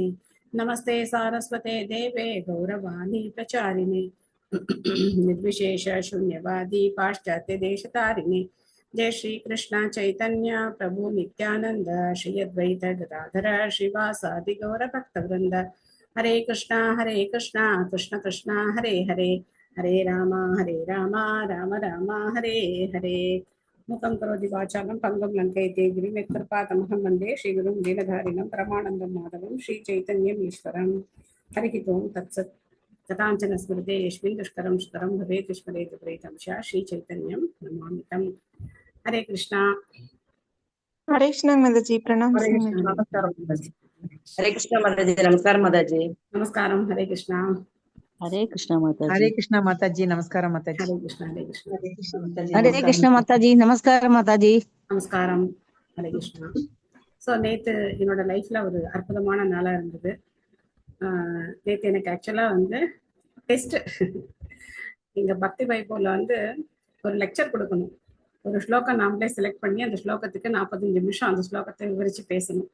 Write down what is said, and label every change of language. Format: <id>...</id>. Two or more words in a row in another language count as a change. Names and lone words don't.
<sa>नमस्ते सारस्वते देवे गौरवाणी प्रचारिणे निर्विशेष शून्यवादी पाश्चात्य देशतारिणे। जय श्री कृष्ण चैतन्य प्रभु नित्यानंद श्री अद्वैत गदाधर श्रीवासादि गौर भक्तवृंद। हरे कृष्णा कृष्ण कृष्णा हरे हरे हरे राम राम राम हरे हरे। मुखं करोति वाचालं पङ्गुं लङ्कयति गिरिं यत्कृपातमहं वन्दे श्रीगुरुं दीनधारिणं परमानन्दं माधवं श्रीचैतन्यम् ईश्वरम्। हरिः ओं तत्सत्। कथाञ्चन स्मृते यस्मिन् दुष्करं सुकरं भवेत् स्मरेत् प्रेतं च श्रीचैतन्यं नमामि तं।</sa> <hi>हरे कृष्णा। हरे कृष्णा माताजी, प्रणाम। हरे कृष्णा। नमस्कार माताजी। हरे कृष्ण माताजी। नमस्कार माताजी। नमस्कारं। हरे कृष्णा। हरे कृष्ण माताजी। हरे कृष्ण माताजी। नमस्कार माताजी। हरे कृष्णा। हरे कृष्णा। हरे कृष्ण माताजी। हरे कृष्ण माताजी। नमस्कार माताजी।</hi> <ta>நமஸ்காரம். ஹரே கிருஷ்ணா. ஸோ நேற்று என்னோட லைஃப்பில் ஒரு அற்புதமான நாளாக இருந்தது. நேற்று எனக்கு ஆக்சுவலாக வந்து டெஸ்ட்டு. எங்கள் பக்தி வைபோவில் வந்து ஒரு லெக்சர் கொடுக்கணும். ஒரு ஸ்லோகம் நாமளே செலக்ட் பண்ணி அந்த ஸ்லோகத்துக்கு 45 நிமிஷம் அந்த ஸ்லோகத்தை விவரித்து பேசணும்.</ta>